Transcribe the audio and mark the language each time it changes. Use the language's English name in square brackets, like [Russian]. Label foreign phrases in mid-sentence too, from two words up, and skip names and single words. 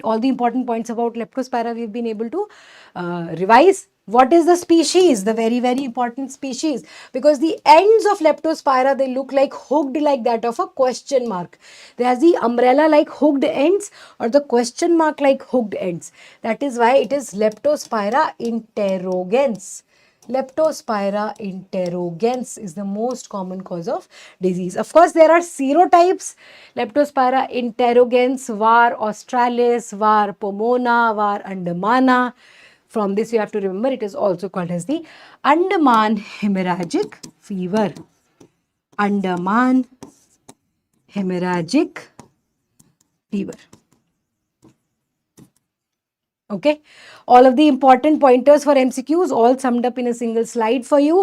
[English] All the important points about Leptospira we've been able to revise. What is the species? The very important species, because the ends of Leptospira, they look like hooked, like that of a question mark. They have the umbrella like hooked ends or the question mark like hooked ends. That is why it is Leptospira interrogens. Leptospira interrogens is the most common cause of disease. Of course, there are serotypes. Leptospira interrogens, var australis, var pomona, var andamana. From this, you have to remember it is also called as the Andaman hemorrhagic fever. Andaman hemorrhagic fever. Okay, all of the important pointers for MCQs all summed up in a single slide for you.